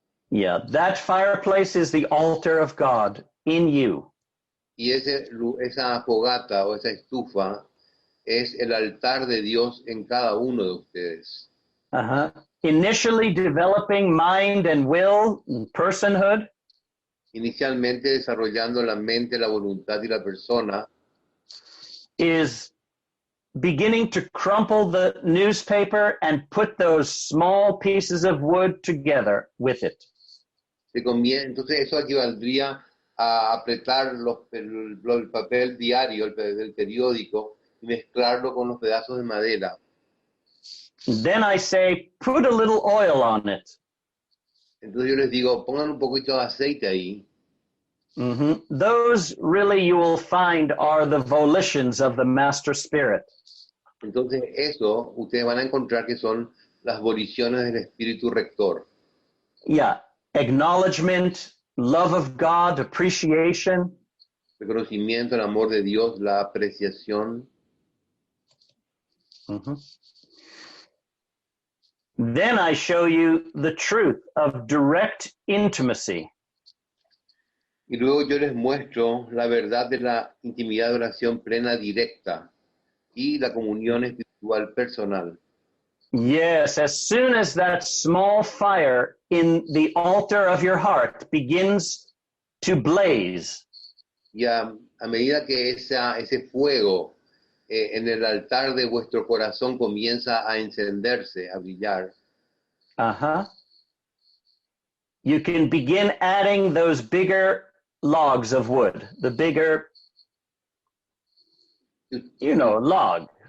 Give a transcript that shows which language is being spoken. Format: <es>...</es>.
<en>Yeah, that fireplace is the altar of God in you.</en> <es>Y esa fogata o esa estufa es el altar de Dios en cada uno de ustedes. Uh-huh.</es> <en>Initially developing mind and will and personhood.</en> <es>Inicialmente desarrollando la mente, la voluntad y la persona.</es> <en>Is beginning to crumple the newspaper and put those small pieces of wood together with it.</en> <es>Entonces eso equivaldría a apretar el papel diario, el periódico, y mezclarlo con los pedazos de madera.</es> <en>Then I say, put a little oil on it.</en> <es>Entonces yo les digo, pongan un poquito de aceite ahí. Mm-hmm.</es> <en>Those really you will find are the volitions of the Master Spirit.</en> <es>Entonces eso ustedes van a encontrar que son las voliciones del Espíritu Rector.</es> <en>Yeah, acknowledgement, love of God, appreciation.</en> <es>Reconocimiento, el amor de Dios, la apreciación. Mm-hmm.</es> <en>Then I show you the truth of direct intimacy.</en> <es>Y luego yo les muestro la verdad de la intimidad de oración plena directa y la comunión espiritual personal.</es> <en>Yes, as soon as that small fire in the altar of your heart begins to blaze.</en> <es>Y a medida que ese fuego en el altar de vuestro corazón comienza a encenderse, a brillar. Uh-huh.</es> <en>You can begin adding those bigger logs of wood, the bigger, logs.</en>